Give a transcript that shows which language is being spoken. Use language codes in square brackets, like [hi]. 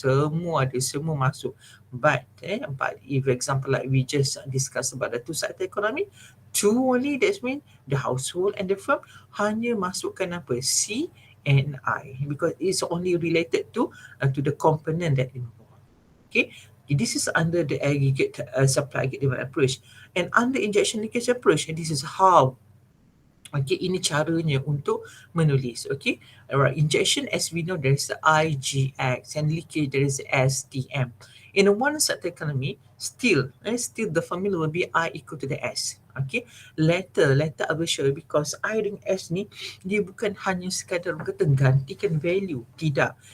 [ms] Semua masuk. [en] But if example like we just discuss about the two sector economy, two only, that means the household and the firm, [ms] hanya masukkan apa? [en] C and I, because it's only related to the component that involved. Okay, this is under the aggregate supply aggregate demand approach, and under injection linkage approach, and this is how [ms] Okay, ini caranya untuk menulis. [en] Okay, alright. Injection, as we know, there is the IGX, and leakage there is STM. In a one sector economy, still the formula will be I equal to the S. Okay, later I will show you, because I [ms] dengan S ni dia bukan hanya sekadar kata gantikan value, tidak.